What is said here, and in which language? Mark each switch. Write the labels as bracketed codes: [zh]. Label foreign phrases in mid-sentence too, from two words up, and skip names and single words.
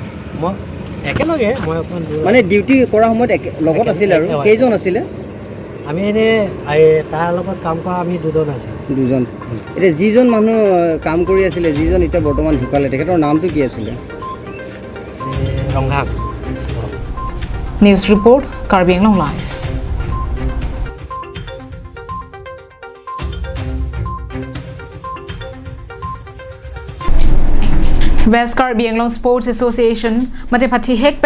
[as] মই একেলগে মই অকণমান মানে ডিউটি কৰা সময়ত লগত আছিলে আৰু কেইজন আছিলে আমি এনেই তাৰ লগত কাম কৰা আমি দুজন এতিয়া যিজন মানুহ কাম কৰি আছিলে যিজন এতিয়া বৰ্তমান ঢুকালে তেখেতৰ নামটো কি আছিলে ৰংঘাং [en] News report [mjw] Karbi Anglong Live West Karbi Anglong Sports Association mate phathi hekpen